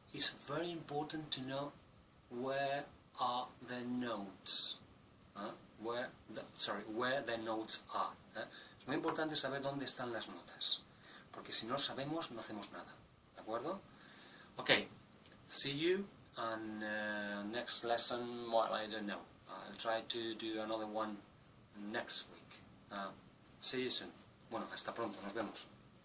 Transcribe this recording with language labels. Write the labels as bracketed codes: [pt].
[en] It's very important to know where are the notes. Where the notes are. [es] Es muy importante saber dónde están las notas, porque si no sabemos, no hacemos nada. ¿De acuerdo? [en] Okay, see you on next lesson. Well, I don't know. I'll try to do another one next week. See you soon. [es] Bueno, hasta pronto, nos vemos.